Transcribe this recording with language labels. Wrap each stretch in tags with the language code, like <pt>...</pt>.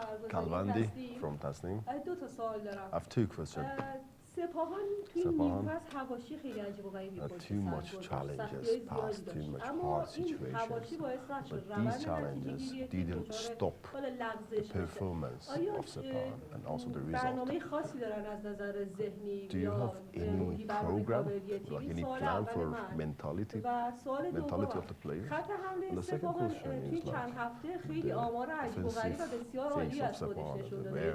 <fa>کلوندی from تسنیم. 2 سوال دارم.</fa> <en>I have 2 questions.</en> <fa>سپاهان توی نیمکت حواشی خیلی عجیب و غریبی پشت سر</fa> <en>much challenges past, too much hard situations. But these challenges didn't stop the performance of Sepahán and also the result.</en> <fa>برنامه خاصی دارن از نظر ذهنی</fa> <en>Do you have any program, like any plan for mentality of the players?</en> <fa>خط حمله سپاهان توی چند هفته خیلی آمار عجیب و غریب و بسیار عالی از خودش نشون داده.</fa>